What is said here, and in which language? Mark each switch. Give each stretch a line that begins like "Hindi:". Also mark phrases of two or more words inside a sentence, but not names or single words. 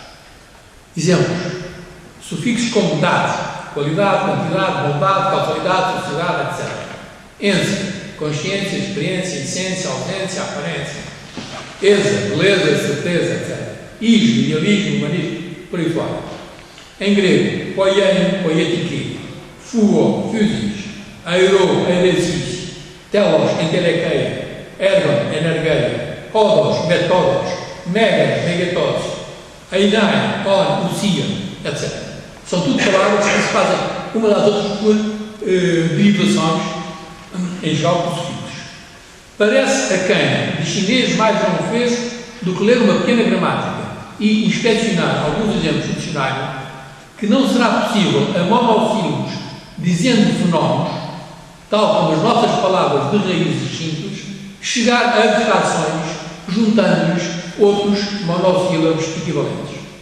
Portuguese: Exemplos: sufixos como dado, qualidade, quantidade, bondade, causalidade, sociedade, etc. Ense, consciência, experiência, essência, ausência, aparência. Esa, beleza, certeza, etc. Is, idealismo, humanismo, por aí fora. Em grego,
Greek: ποιεῖν, ποιητική, φύω, φύσις, αἱρῶ, αἵρεσις, τέλος, ἐντελέχεια, ἔργον, ἐνέργεια, ὁδός, μέθοδος, μέγας, μέγεθος, εἶναι, ὄν, οὐσία,
Portuguese: etc. São tudo palavras que se fazem uma das outras por derivações em jogos fixos. Parece a quem de chinês mais não fez do que ler uma pequena gramática e inspecionar alguns exemplos do dicionário que não será possível a monossílabos dizendo fenómenos, tal como as nossas palavras de raízes simples, chegar a abstrações juntando-lhes outros monossílabos equivalentes.